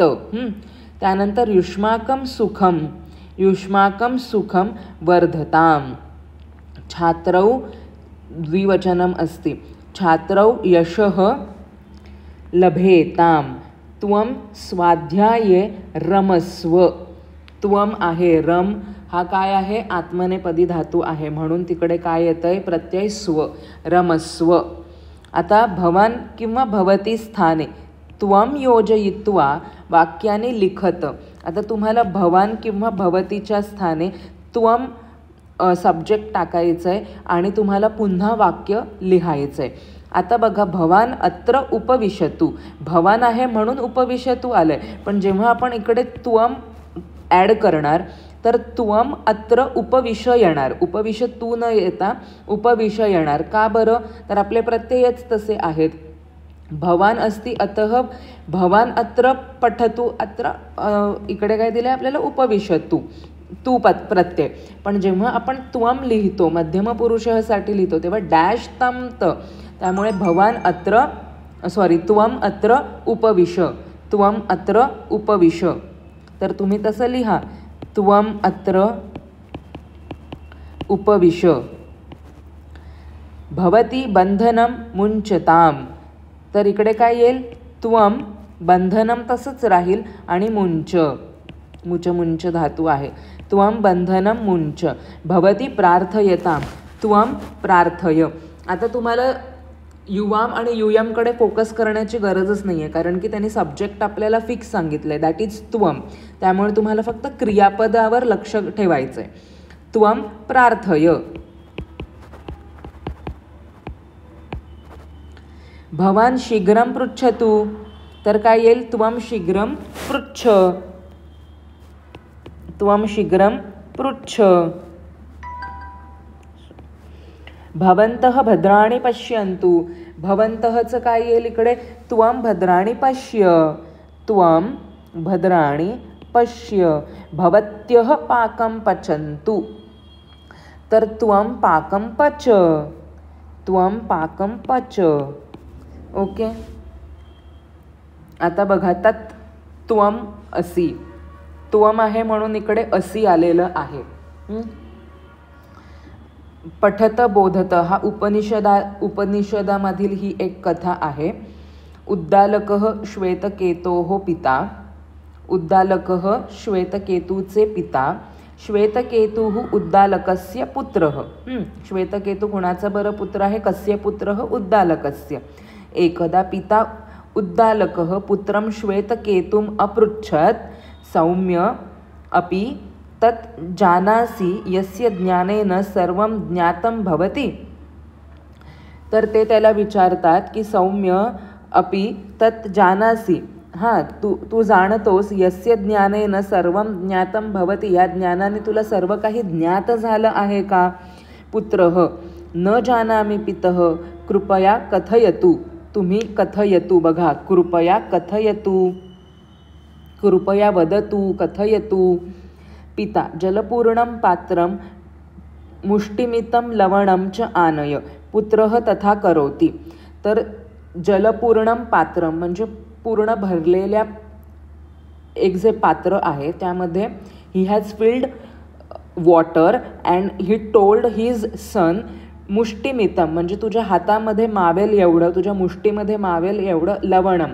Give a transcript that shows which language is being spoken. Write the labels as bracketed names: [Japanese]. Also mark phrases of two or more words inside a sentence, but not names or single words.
[Sanskrit] त्यानंतर युष्माकं सुखम, युष्माकं सुखम वर्धताम. छात्रौ द्विवचनम अस्ति. छात्रौ यशः लभेताम. त्वम स्वाध्याये रमस्व. [Marathi] त्वम आहे, रम हा काय आहे, आत्मनेपदी धातू आहे म्हणून तिकडे काय येतंय, प्रत्यय स्व, रमस्व. [Sanskrit] आता भवन किंवा भवती स्थाने त्वम योजयित्वा वाक्याने लिखत. [Marathi] आता तुम्हाला भवान किंवा भवतीच्या स्थाने त्वम सब्जेक्ट टाकायचं आहे आणि तुम्हाला पुन्हा वाक्य लिहायचं आहे. आता बघा, [Sanskrit] भवान अत्र उपविशतु, [Marathi] भवान आहे म्हणून उपविशतु आलं आहे, पण जेव्हा आपण इकडे त्वम ॲड करणार तर [Sanskrit] त्वम अत्र उपविश [Marathi] येणार. उपविश तू न येता उपविश येणार. का बरं, तर आपले प्रत्ययच तसे आहेत. [Sanskrit] भवान अस्ति अतः भवान अत्र पठतु, [Marathi] अत्र इकडे काय दिलं आहे आपल्याला, उपविशतु, तू प्रत्यय. पण जेव्हा आपण त्वम लिहितो, मध्यम पुरुषासाठी लिहितो, तेव्हा डॅश तम त. [Sanskrit] त्यामुळे भवान अत्र त्वम अत्र उपविश, त्वम अत्र उपविश. [Marathi] तर तुम्ही तसं लिहा, [Sanskrit] त्वम अत्र उपविश. भवती बंधनम मुंचताम. [Marathi] तर इकडे काय येईल, [Sanskrit] त्वम बंधनम [Marathi] तसंच राहील आणि मुंच, मुंच धातू आहे. [Sanskrit] त्वम बंधनम मुंच. भवती प्रार्थयताम, त्वम प्रार्थय. [Marathi] आता तुम्हाला युवाम आणि युयमकडे फोकस करण्याची गरजच नाही आहे, कारण की त्यांनी सब्जेक्ट आपल्याला फिक्स सांगितलं आहे, [English] that is [Marathi] त्वम. त्यामुळे तुम्हाला फक्त क्रियापदावर लक्ष ठेवायचं आहे. [Sanskrit] त्वम प्रार्थय. भवान शीघ्रम पृच्छतु. [Marathi] तर काय येईल, [Sanskrit] त्वम शीघ्रम पृच्छ, त्वम शीघ्रम पृच्छ. भवन्तः भद्राणि पश्यन्तु. [Marathi] भवन्तःचं काय येईल इकडे, [Sanskrit] त्वम भद्राणि पश्य, त्वम भद्राणि पश्य. भवत्यः पाकं पचन्तु. तर त्वम पाकं पच, त्वम पाकं पच. [Marathi] ओके. आता बघा, [Sanskrit] तत् त्वम असी. [Marathi] त्वम आहे म्हणून इकडे असी आलेलं आहे. [Sanskrit] पठत बोधत [Marathi] हा उपनिषदामधील ही एक कथा आहे. [Sanskrit] उद्दालकः श्वेतकेतोः पिता. [Marathi] उद्दालकः श्वेतकेतूचे पिता. [Sanskrit] श्वेतकेतुः उद्दालकस्य पुत्रः. [Marathi] श्वेतकेतू कुणाचा बरं पुत्र आहे, [Sanskrit] कस्य पुत्रः, उद्दालकस्य. एकदा पिता उद्दालकः पुत्रं श्वेतकेतुम् अपृच्छत्, सौम्य अपि तत् जानासि यस्य ज्ञानेन सर्वं ज्ञातं भवति. [Marathi] तर ते त्याला विचारतात की [Sanskrit] सौम्य अपि तत् जानासि, [Marathi] हां तू जाणतोस, [Sanskrit] यस्य ज्ञानेन सर्वं ज्ञातं भवति, [Marathi] या ज्ञानाने तुला सर्व काही ज्ञात झालं आहे का. [Sanskrit] पुत्रः न जानामि पितः कृपया कथयतु. [Marathi] तुम्ही कथयतु, बघा, [Sanskrit] कृपया कथयतु, कृपया वदतु, [Marathi] कथयतु. [Sanskrit] पिता जलपूर्णं पात्रं मुष्टिमितं लवणं च आनय. पुत्रः तथा करोति. [Marathi] तर [Sanskrit] जलपूर्णं पात्रं [Marathi] म्हणजे पूर्ण भरलेल्या एक जे पात्र आहे त्यामध्ये [English] he has filled water and he told his son [Marathi] मुष्टिमितम म्हणजे तुझ्या हातामध्ये मावेल एवढं, तुझ्या मुष्टीमध्ये मावेल एवढं लवणम.